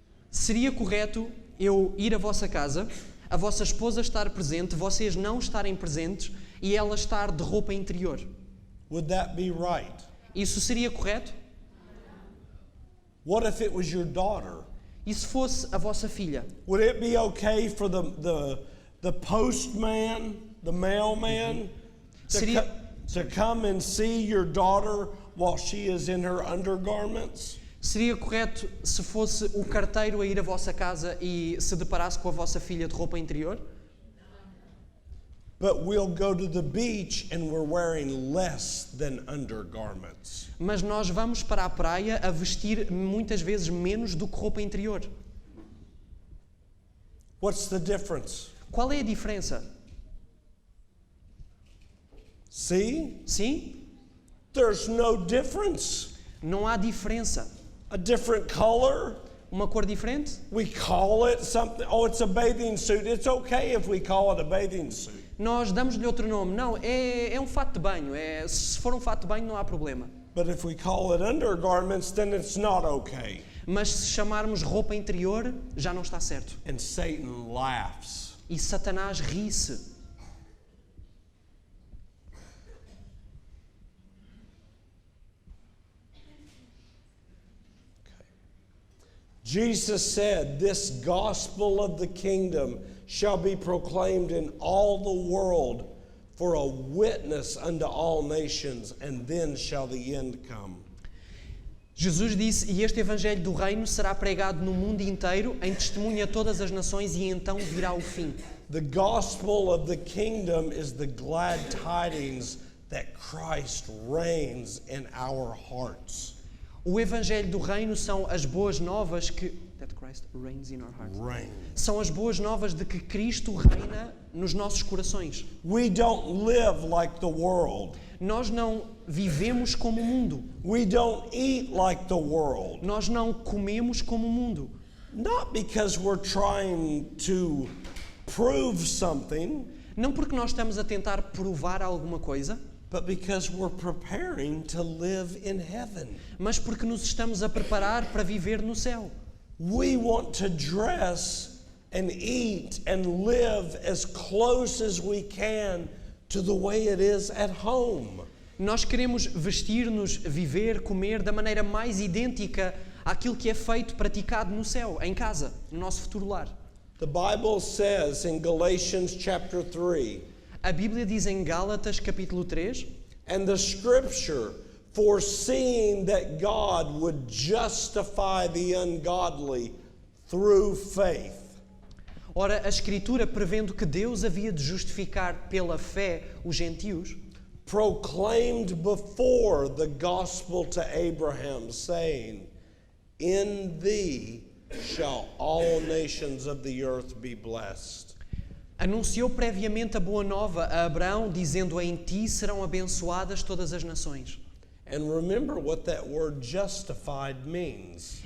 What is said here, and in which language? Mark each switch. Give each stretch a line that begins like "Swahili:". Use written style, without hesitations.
Portuguese: Seria correto eu ir à vossa casa, a vossa esposa estar presente, vocês não estarem presentes e ela estar de roupa interior?
English: Would that be right?
Portuguese: Isso seria correto?
English: What if it was your daughter?
Portuguese: E se fosse a vossa filha?
English: Would it be okay for the postman, the mailman, to come and see your daughter while she is in her undergarments?
Portuguese: Seria correto se fosse o carteiro a ir à vossa casa e se deparasse com a vossa filha de roupa interior?
English: But we'll go to the beach and we're wearing less than undergarments.
Portuguese: Mas nós vamos para a praia a vestir muitas vezes menos do que roupa interior.
English: What's the difference?
Portuguese: Qual é a diferença?
English: See?
Portuguese: Sim?
English: There's no difference.
Portuguese: Não há diferença.
English: A different color?
Portuguese: Uma cor diferente?
English: We call it something. Oh, it's a bathing suit. It's okay if we call it a bathing suit.
Portuguese: Nós damos-lhe outro nome. Não, é um fato de banho. Se for um fato de banho não há problema.
English: But if we call it undergarments, then it's not okay.
Portuguese: Mas se chamarmos roupa interior, já não está certo.
English: And Satan laughs.
Portuguese: E Satanás ri-se.
English: Jesus said, "This gospel of the kingdom shall be proclaimed in all the world for a witness unto all nations, and then shall the end come.
Portuguese: Jesus disse, e este evangelho do reino será pregado no mundo inteiro, em testemunho a todas as nações, e então virá o fim.
English: The gospel of the kingdom is the glad tidings that Christ reigns in our hearts.
Portuguese: O evangelho do reino são as boas novas
English: that Christ reigns in our hearts. Reign.
Portuguese: São as boas novas de que Cristo reina nos nossos corações.
English: We don't live like the world.
Portuguese: Nós não vivemos como o mundo.
English: We don't eat like the world.
Portuguese: Nós não comemos como o mundo.
English: Not because we're trying to prove something,
Portuguese: Não porque nós estamos a tentar provar alguma coisa,
English: but because we're preparing to live in heaven.
Portuguese: mas porque nos estamos a preparar para viver no céu.
English: We want to dress and eat and live as close as we can to the way it is at home.
Portuguese: Nós queremos vestir-nos, viver, comer da maneira mais idêntica àquilo que é feito, praticado no céu, em casa, no nosso futuro lar.
English: The Bible says in Galatians chapter 3,
Portuguese: A Bíblia diz em Gálatas capítulo 3,
English: and the scripture, foreseeing that God would justify the ungodly through faith.
Portuguese: ora, a Escritura, prevendo que Deus havia de justificar pela fé os gentios,
English: Proclaimed before the gospel to Abraham, saying, in thee shall all nations of the earth be blessed.
Portuguese: anunciou previamente a boa nova a Abraão, dizendo, em ti serão abençoadas todas as nações.
English: And remember what that word justified means.